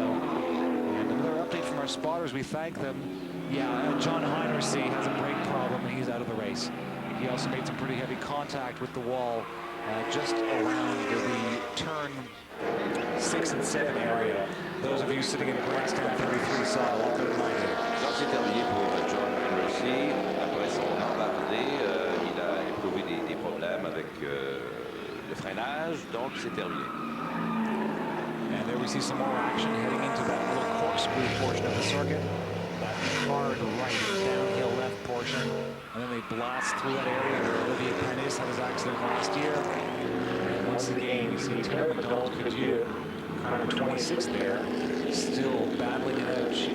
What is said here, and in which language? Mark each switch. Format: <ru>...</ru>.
<en>And another update from our spotters, we thank them. Yeah, John Heinersee has a brake problem and he's out of the race. He also made some pretty heavy contact with the wall just around the turn 6 and 7 area. Those of you sitting in grandstand 33 saw a lot better than I did.</en> <fr>Donc c'est terminé pour John Henry. Après son embardé, il a éprouvé des problèmes avec le freinage, donc c'est terminé.</fr> <en>And there we see some more action heading into that little corkscrew portion of the circuit. That hard right, downhill left portion. And then they blast through that area where Olivier Panis had his accident last year. And once again, you see Terry McDonald-Cadieux, car number 26 there, still battling it out.</en>